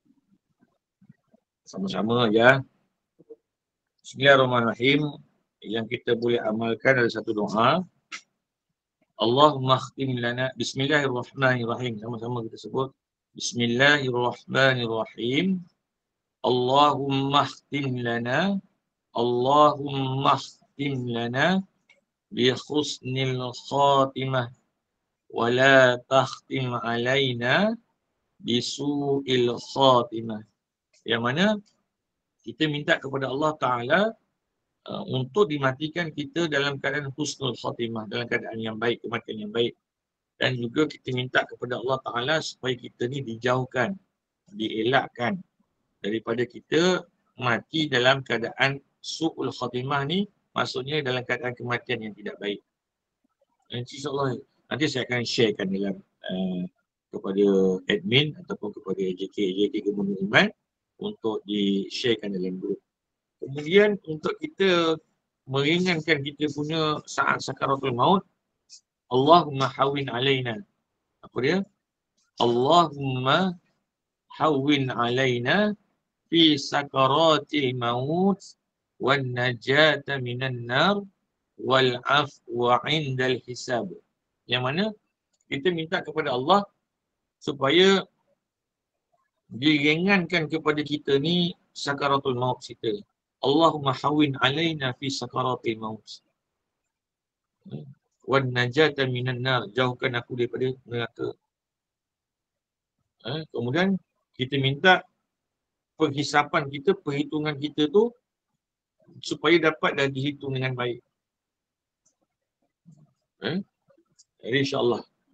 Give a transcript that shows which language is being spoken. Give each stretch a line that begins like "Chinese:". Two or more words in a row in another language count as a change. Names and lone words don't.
Malay: Sama-sama ya.
Arabic: بسم الله الرحمن الرحيم.
Malay: Yang kita boleh amalkan ada satu doa.
Arabic: اللهم اختم لنا. بسم الله الرحمن الرحيم.
Malay: Sama-sama kita sebut.
Arabic: بسم الله الرحمن الرحيم. اللهم اختم لنا. اللهم اختم لنا بحسن الخاتمة ولا تختم علينا بسوء الخاتمة.
Malay: Yang mana kita minta kepada Allah Ta'ala untuk dimatikan kita dalam keadaan
Arabic: حسن الخاتمة,
Malay: dalam keadaan yang baik, kematian yang baik. Dan juga kita minta kepada Allah Ta'ala supaya kita ni dijauhkan, dielakkan daripada kita mati dalam keadaan
Arabic: سوء الخاتمة
Malay: ni, maksudnya dalam keadaan kematian yang tidak baik. Nanti insyaAllah, nanti saya akan sharekan dalam kepada admin ataupun kepada AJK Gubernur Iman untuk di-sharekan dalam grup. Kemudian untuk kita meringankan kita punya saat
Arabic: سكرات الموت, اللهم هون علينا.
Malay: Apa dia?
Arabic: اللهم هون علينا في سكرات الموت والنجاة من النار والعفو عند الحساب.
Malay: Yang mana kita minta kepada Allah supaya diringankan kepada kita ni
Arabic: سكرات الموت
Malay: kita.
Arabic: اللهم هون علينا في سكرات الموت والنجاة من النار,
Malay: jauhkan aku daripada neraka. Kemudian kita minta penghisapan kita, perhitungan kita tu supaya dapat dah dihitung dengan baik. Jadi insyaAllah.